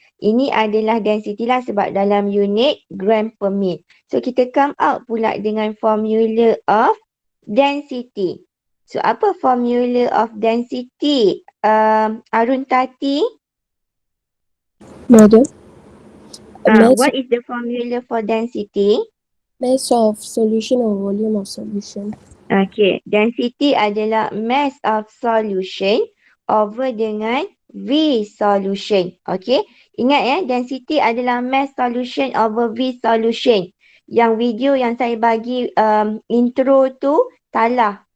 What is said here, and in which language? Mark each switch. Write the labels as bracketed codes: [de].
[ms] Ini adalah density lah sebab dalam unit gram per mil. [en] So [ms] kita [en] come out [ms] pula dengan [en] formula of density. So [ms] apa [en] formula of density? Arun Tati? Madam, What is the formula for density? mass of solution or volume of solution. Okay, density [ms] adalah [en] mass of solution over [ms] dengan [en] V solution. Okay, [ms] ingat ya, [en] density [ms] adalah [en] mass solution over V solution. [ms] Yang video yang saya bagi intro tu salah.